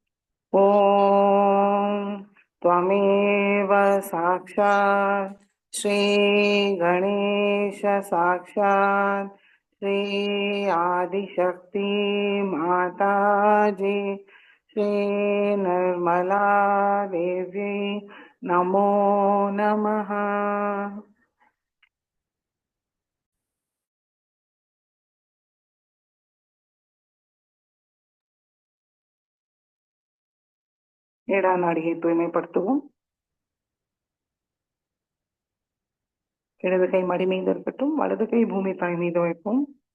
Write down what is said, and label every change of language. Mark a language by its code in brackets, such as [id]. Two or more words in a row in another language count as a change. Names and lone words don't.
[sa] ॐ त्वमेव साक्षात् श्री गणेश साक्षात् श्री आदिशक्ति माताजी श्री निर्मला देवी नमो नमः। [ta] இடநாடியை தூய்மைப்படுத்துவோம். இடது கை மடி மீது இருக்கட்டும், வலது கை பூமி தாய் மீது வைப்போம்.